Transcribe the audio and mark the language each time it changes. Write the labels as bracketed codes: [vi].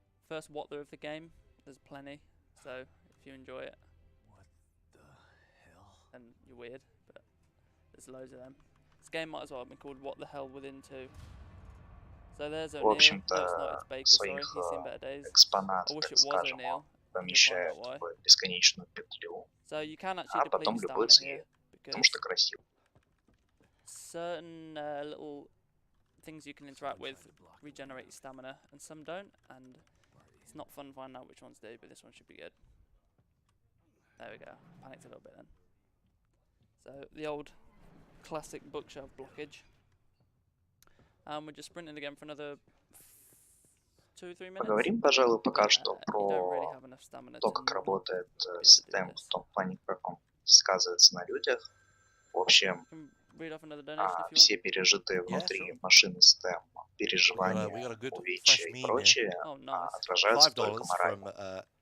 [en] First Watler of the game, there's plenty, so if you enjoy it, and you're weird, but there's loads of them. This game might as well have been called What the Hell Within 2. So there's O'Neill. [ru] В общем-то, своих экспонатов, так скажем, он помещает в бесконечную петлю, а потом любуется ею, потому что красиво. [en] Certain little things you can interact with regenerate your stamina, and some don't, and it's not fun finding out which ones do, but this one should be good. There we go. Panicked a little bit then. So the old classic bookshelf blockage. And we're just sprinting again for another 2-3 minutes. [ru] Поговорим, пожалуй, пока что про то, как работает STEM в том плане, как он сказывается на людях. В общем, все пережитые внутри машины STEM переживания, увечья и прочее отражаются только морально.